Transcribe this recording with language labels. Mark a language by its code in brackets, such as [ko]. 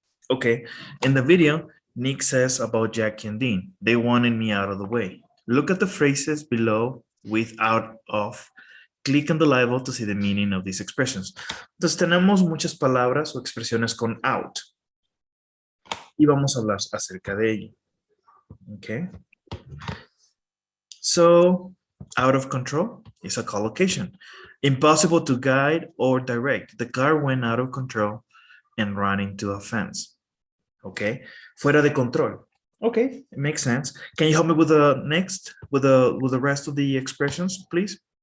[en] Okay. In the video, Nick says about Jackie and Dean, they wanted me out of the way. Look at the phrases below with out of. Click on the label to see the meaning of these expressions. [es] Entonces tenemos muchas palabras o expresiones con out. Y vamos a hablar acerca de ello. [en] Okay. So, out of control is a collocation. Impossible to guide or direct. The car went out of control and ran into a fence. Okay. [es] Fuera de control. [en] Okay, it makes sense. Can you help me with the next, with the rest of the expressions, please?